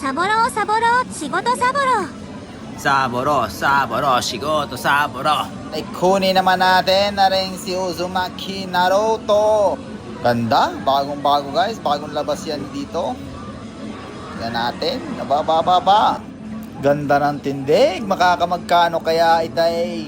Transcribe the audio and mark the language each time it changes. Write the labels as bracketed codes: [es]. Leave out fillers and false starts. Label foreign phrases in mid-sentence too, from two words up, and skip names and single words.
[ja] サボろうサボろう仕事サボろうサボろう、サボろう、仕事, Saboro. [tl] Ay kunin naman natin na rin si Uzumaki Naruto. Ganda, bagong bago guys, bagong labas yan dito. Yan natin, nabababa. Ganda ng tindig, makakamagkano kaya itay.